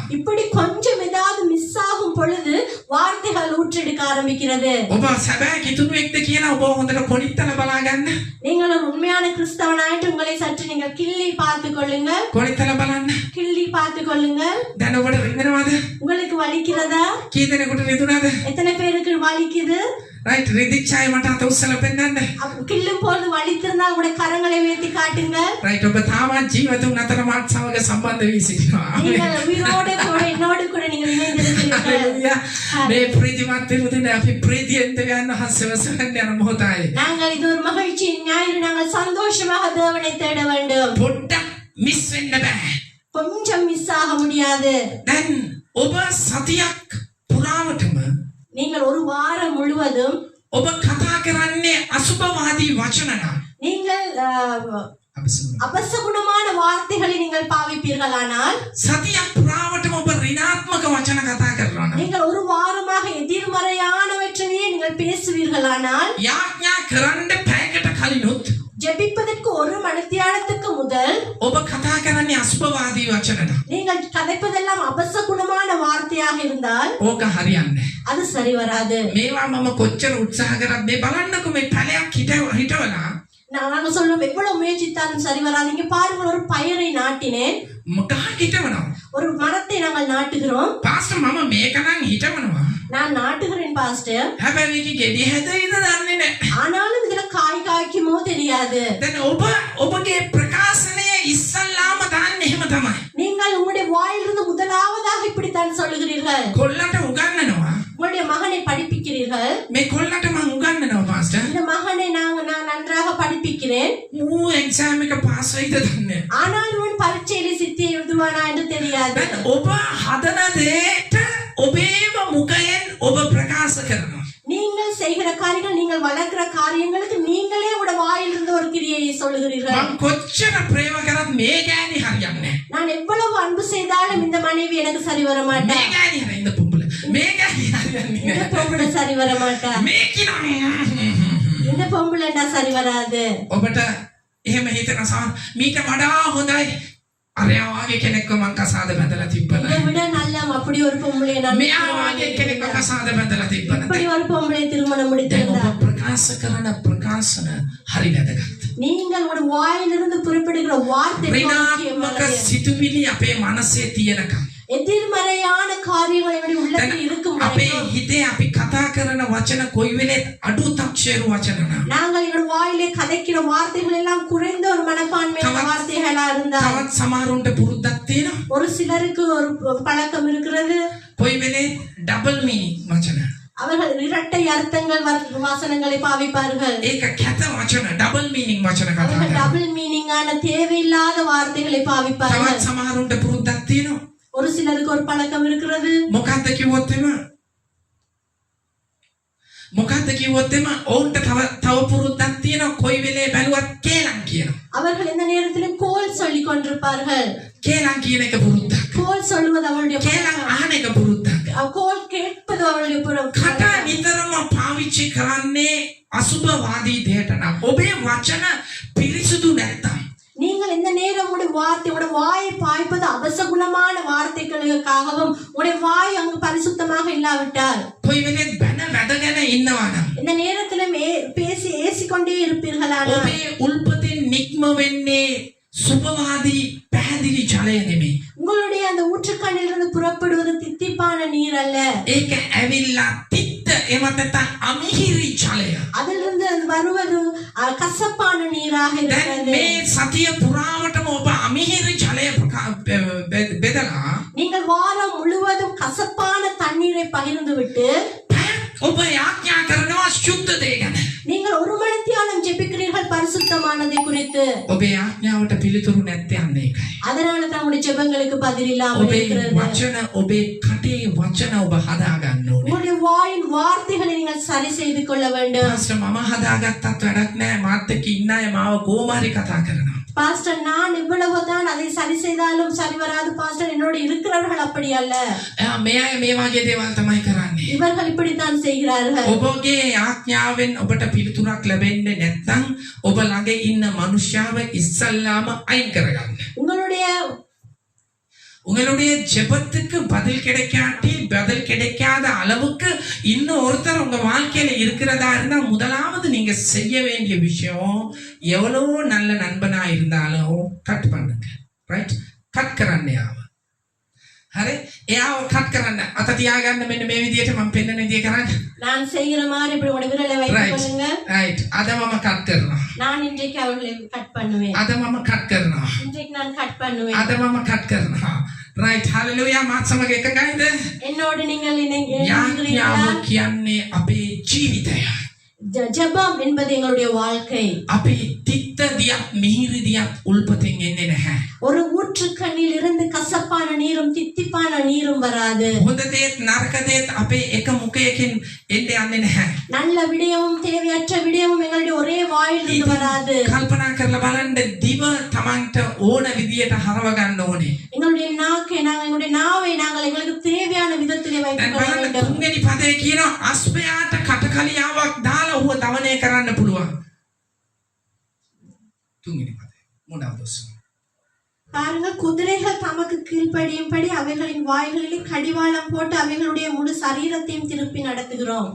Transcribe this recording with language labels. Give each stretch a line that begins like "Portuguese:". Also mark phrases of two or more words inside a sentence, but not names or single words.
Tamil: இப்படி கொஞ்சம் ஏதாவது மிஸ் ஆகும் பொழுது வார்த்தைகள் ஊற்றெடுக்க ஆரம்பிக்கிறது.
Sinhala: ඔබ සැබෑ කිතුණුවෙක්ද කියලා ඔබ හොඳට කොනිත්තල බලා ගන්න.
Tamil: நீங்கள் ஒரு உண்மையான கிறிஸ்தவனாயிட்டு உங்களை சற்று நீங்கள் கிள்ளி பார்த்து கொள்ளுங்கள்.
Sinhala: කොනිත්තල බලන්න.
Tamil: கிள்ளி பார்த்து கொள்ளுங்கள்.
Sinhala: දැන් ඔබට රිදෙනවද?
Tamil: உங்களுக்கு வலிக்கிறதா?
Sinhala: කී දෙනෙකුට රිදුනද?
Tamil: எத்தனை பேருக்கு வலிக்குது?
Sinhala: right රිදිච්ච අය මට අත උස්සලා පෙන්නන්න.
Tamil: கிள்ளும் போது வலித்திருந்தால் உங்களுடைய கரங்களை உயர்த்தி காட்டுங்கள்.
Sinhala: right ඔබ තාමත් ජීවිතුන් අතර මාත් සමග සම්බන්ධ වී සිටිනවා.
Tamil: நீங்கள் உயிரோடு கூட என்னோடு கூட நீங்கள் இணைந்திருக்கிறீர்கள்.
Sinhala: මේ ප්‍රීතිමත් දින අපි ප්‍රීතියෙන් දෙවියන් වහන්සේව සරණ යන මොහොතයි.
Tamil: நாங்கள் இது ஒரு மகிழ்ச்சியின் ஞாயிறு. நாங்கள் சந்தோஷமாக தேவனை தேட வேண்டும்.
Sinhala: පොඩ්ඩක් මිස් වෙන්න බෑ.
Tamil: கொஞ்சம் மிஸ் ஆக முடியாது.
Sinhala: දැන් ඔබ සතියක් පුරාවටම
Tamil: நீங்கள் ஒரு வாரம் முழுவதும்
Sinhala: ඔබ කතා කරන්නේ අසුභවාදී වචන නම්
Tamil: நீங்கள் அபசகுணமான வார்த்தைகளை நீங்கள் பாவிப்பீர்களானால்
Sinhala: සතියක් පුරාවටම ඔබ ඍණාත්මක වචන කතා කරනවා නම්
Tamil: நீங்கள் ஒரு வாரமாக எதிர்மறையானவற்றையே நீங்கள் பேசுவீர்களானால்
Sinhala: යාඥා කරන්න පැයකට කලිනුත්
Tamil: ஜெபிப்பதற்கு ஒரு மணித்தியாலத்துக்கு முதல்
Sinhala: ඔබ කතා කරන්නේ අසුභවාදී වචන නම්
Tamil: நீங்கள் கதைப்பதெல்லாம் அபசகுணமான வார்த்தையாக இருந்தால்
Sinhala: ඕක හරියන්නේ
Tamil: அது சரி வராது.
Sinhala: මේවා මම කොච්චර උත්සාහ කරත් මේ බලන්නකො මේ පැලයක් හිටවලා
Tamil: நாங்க சொல்றோம் எவ்வளவு முயற்சித்தாலும் சரி வராது. இங்க பாருங்கள், ஒரு பயிரை நாட்டினேன்.
Sinhala: ගහක් හිටවනවා.
Tamil: ஒரு மரத்தை நாங்கள் நாட்டுகிறோம்.
Sinhala: පාස්ටර් මම මේක නම් හිටවනවා.
Tamil: நான் நாட்டுகிறேன் பாஸ்டர்.
Sinhala: හැබැයි මේකේ ගෙඩි හැදෙයිද දන්නේ නැහැ.
Tamil: ஆனாலும் இதுல காய் காய்க்குமோ தெரியாது.
Sinhala: දැන් ඔබගේ ප්‍රකාශනයේ ඉස්සල්ලාම දාන්නේ එහෙම තමයි.
Tamil: நீங்கள் உங்களுடைய வாயிலிருந்து முதலாவதாக இப்படித்தான் சொல்லுகிறீர்கள்.
Sinhala: කොල්ලට උගන්වනවා.
Tamil: உங்களுடைய மகனை படிப்பிக்கிறீர்கள்.
Sinhala: මේ කොල්ලට මම උගන්වනවා පාස්ටර්.
Tamil: இந்த மகனை நான் நன்றாக படிப்பிக்கிறேன்.
Sinhala: ඌ එක්සෑම් එක පාස් වෙයිද දන්නේ.
Tamil: ஆனால் உன் பரீட்சையில சித்தி எழுதுவானா என்று தெரியாது.
Sinhala: දැන් ඔබ හදන දේට ඔබේම මුඛයෙන් ඔබ ප්‍රකාශ කරනවා.
Tamil: நீங்கள் செய்கிற காரியங்கள், நீங்கள் வளர்க்கிற காரியங்களுக்கு நீங்களே உங்களோட வாயிலிருந்து ஒரு கிரியையை சொல்லுகிறீர்கள்.
Sinhala: මම කොච්චර ප්‍රේම කරත් මේ ගෑණි හරියන්නේ නැහැ.
Tamil: நான் எவ்வளவு அன்பு செய்தாலும் இந்த மனைவி எனக்கு சரி வர மாட்டா.
Sinhala: මේ ගෑණි හරිය ඉඳ පුඹුල. මේ ගෑණි හරියන්නේ
Tamil: இந்த
Sinhala: නැහැ.
Tamil: பொம்பளை சரி வர மாட்டா.
Sinhala: මේ කිනෝනේ.
Tamil: இந்த பொம்பளைண்டா சரி வராது.
Sinhala: ඔබට එහෙම හිතන මීට වඩා හොඳයි. අරයා වාගේ කෙනෙක්ව මං කසාද බැඳලා තිබ්බලා.
Tamil: இதை விட நல்ல அப்படி ஒரு பொம்பளையை நான்
Sinhala: මෙයා වාගේ කෙනෙක්ව කසාද බැඳලා තිබ්බලා.
Tamil: இப்படி ஒரு பொம்பளை திருமணம்
Sinhala: දැන්
Tamil: முடித்திருந்தா
Sinhala: ඔබ ප්‍රකාශ කරන ප්‍රකාශන හරි වැදගත්.
Tamil: நீங்கள் உங்களுடைய வாயிலிருந்து புறப்படுகிற வார்த்தை
Sinhala: ඍණාත්මක සිතුවිලි අපේ මනසේ තියෙනකම්
Tamil: எதிர்மறையான காரியங்கள் என்னுடைய உள்ளத்தில் இருக்கும்
Sinhala: අපේ
Tamil: வரைக்கும்
Sinhala: හිතේ අපි කතා කරන වචන කොයි වෙලෙත් අඩු තක්ෂේරු වචන නම්
Tamil: நாங்கள் எங்களுடைய வாயிலே கதைக்கிற வார்த்தைகள் எல்லாம் குறைந்த ஒரு மனப்பான்மையான வார்த்தைகளா இருந்தால்
Sinhala: තවත් සමහරුන්ට පුරුද්දක් තියෙනවා.
Tamil: ஒரு சிலருக்கு ஒரு பழக்கம் இருக்கிறது.
Sinhala: කොයි වෙලෙත්
English: double meaning
Sinhala: වචන.
Tamil: அவர்கள் இரட்டை அர்த்தங்கள் வாசனங்களை பாவிப்பார்கள்.
Sinhala: ඒක කැත වචන
English: double meaning
Sinhala: වචන කතා
Tamil: அவர்கள்
Sinhala: කරනවා.
English: double meaningகான
Tamil: தேவையில்லாத வார்த்தைகளை பாவிப்பார்கள்.
Sinhala: තවත් සමහරුන්ට පුරුද්දක් තියෙනවා.
Tamil: ஒரு சிலருக்கு ஒரு பழக்கம் இருக்கிறது.
Sinhala: මොකක්ද කිව්වොත් එම ඔවුන්ට තව පුරුද්දක් තියෙනවා. කොයි වෙලේ බැලුවත් කේලම් කියනවා.
Tamil: அவர்கள் இந்த நேரத்திலும் கோல் சொல்லிக் கொண்டிருப்பார்கள்.
Sinhala: කේලම් කියන එක පුරුද්දක්.
Tamil: கோல் சொல்லுவது அவளுடைய
Sinhala: කේලම් අහන එක පුරුද්දක්.
Tamil: கோல் கேட்பது அவளுடைய
Sinhala: කට නිතරම පාවිච්චි කරන්නේ අසුභවාදී දෙයට නම් ඔබේ වචන පිරිසුදු නැත්තම්
Tamil: நீங்கள் இந்த நேரம் உங்களுடைய வார்த்தை, உங்களுடைய வாயை பாய்ப்பது அபசகுணமான வார்த்தைகளுக்காகவும் உங்களுடைய வாய் அங்கு பரிசுத்தமாக இல்லாவிட்டால்
Sinhala: කොයි වෙලෙත් බැන වැදගෙන ඉන්නවා නම්
Tamil: இந்த நேரத்திலும் பேசி ஏசிக்கொண்டே இருப்பீர்களானால்
Sinhala: ඔබේ උල්පතින් නික්ම වෙන්නේ සුභවාදී පැහැදිලි ජලය නෙමෙයි.
Tamil: உங்களுடைய அந்த ஊற்றுக்கண்ணிலிருந்து புறப்படுவது தித்திப்பான நீர் அல்ல.
Sinhala: ඒක ඇවිල්ලා තිත්ත එහෙම නැත්නම් අමිහිරි ජලය.
Tamil: அதிலிருந்து வருவது கசப்பான நீராக
Sinhala: දැන්
Tamil: இருக்கிறது.
Sinhala: මේ සතිය පුරාවටම ඔබ අමිහිරි ජලය බෙදලා
Tamil: நீங்கள் வாரம் முழுவதும் கசப்பான தண்ணீரை பகிர்ந்துவிட்டு
Sinhala: ඔබ යාඥා කරනවා සුද්ධ දේ ගැන.
Tamil: நீங்கள் ஒரு மணித்தியாலம் ஜெபிக்கிறீர்கள் பரிசுத்தமானதை குறித்து.
Sinhala: ඔබේ යාඥාවට පිළිතුරු නැත්තේ අන්න ඒකයි.
Tamil: அதனால தான் உங்களுடைய ஜெபங்களுக்கு பதில் இல்லாமல்
Sinhala: ඔබේ
Tamil: இருக்கிறது.
Sinhala: වචන ඔබේ කටේ වචන ඔබ හදා ගන්න ඕනේ.
Tamil: உங்களுடைய வாயின் வார்த்தைகளை நீங்கள் சரி செய்து கொள்ள வேண்டும்.
Sinhala: පාස්ටර් මම හදාගත්තත් වැඩක් නැහැ. මාත් එක්ක ඉන්න අය මාව කොහොම හරි කතා කරනවා.
Tamil: பாஸ்டர் நான் இவ்வளவுதான் அதை சரி செய்தாலும் சரி வராது பாஸ்டர் என்னோட இருக்கிறவர்கள் அப்படி அல்ல.
Sinhala: මේ අය මේ වගේ දේවල් තමයි කරන්නේ.
Tamil: இவர்கள் இப்படித்தான் செய்கிறார்கள்.
Sinhala: ඔබගේ යාඥාවෙන් ඔබට පිළිතුරක් ලැබෙන්නේ නැත්නම් ඔබ ළඟ ඉන්න මනුෂ්‍යව ඉස්සල්ලාම අයින් කරගන්න.
Tamil: உங்களுடைய ஜெபத்துக்கு பதில் கிடைக்காத அளவுக்கு இன்னும் ஒருத்தர் உங்க வாழ்க்கையில இருக்கிறதா இருந்தா முதலாவது நீங்க செய்ய வேண்டிய விஷயம் எவ்வளவு நல்ல நண்பனா இருந்தாலும் கட் பண்ணுங்க. ரைட்?
Sinhala: කට් කරන්න යාව. හරි? එයාව කට් කරන්න. අත තියාගන්න මෙන්න මේ විදියට මම පෙන්නන විදිය කරන්න.
Tamil: நான் செய்யற மாதிரி இப்படி உங்க விரலை வைத்து கொள்ளுங்க. ரைட்.
Sinhala: අද මම කට් කරනවා.
Tamil: நான் இன்றைக்கு அவர்களை கட் பண்ணுவேன்.
Sinhala: අද මම කට් කරනවා.
Tamil: இன்றைக்கு நான் கட் பண்ணுவேன்.
Sinhala: අද මම කට් කරනවා. ரைட். හalleluya. මාත් සමග එකගයිද?
Tamil: என்னோடு நீங்கள் இணைகிறீர்களா?
Sinhala: යාව කියන්නේ අපේ ජීවිතය.
Tamil: ஜெபம் என்பது எங்களுடைய வாழ்க்கை.
Sinhala: අපි තිත්ත දියත් මිහිරි දියත් උල්පතෙන් එන්නේ නැහැ.
Tamil: ஒரு ஊற்றுக்கண்ணில் இருந்து கசப்பான நீரும் தித்திப்பான நீரும் வராது.
Sinhala: හොඳ දේත් නරක දේත් අපේ එක මුඛයකින් එන්නේ යන්නේ නැහැ.
Tamil: நல்ல விடயமும் தேவையற்ற விடயமும் எங்களுடைய ஒரே வாயிலிருந்து வராது.
Sinhala: කල්පනා කරලා බලන්න දිව Tamanට ඕන විදියට හරව ගන්න ඕනේ.
Tamil: எங்களுடைய நாவை நாங்கள் எங்களுக்கு தேவையான விதத்திலே வைத்துக் கொள்ள வேண்டும்.
Sinhala: තුන්වෙනි පදේ කියනවා අස්පයාට කටකලියාවක් දාලා ඌව දමනය කරන්න පුළුවන්. තුන්වෙනි පදේ මොනවද?
Tamil: பாருங்க, குதிரைகள் தமக்கு கீழ்ப்படியும்படி அவைகளின் வாய்களிலே கடிவாளம் போட்டு அவைகளுடைய முழு சரீரத்தையும் திருப்பி நடத்துகிறோம்.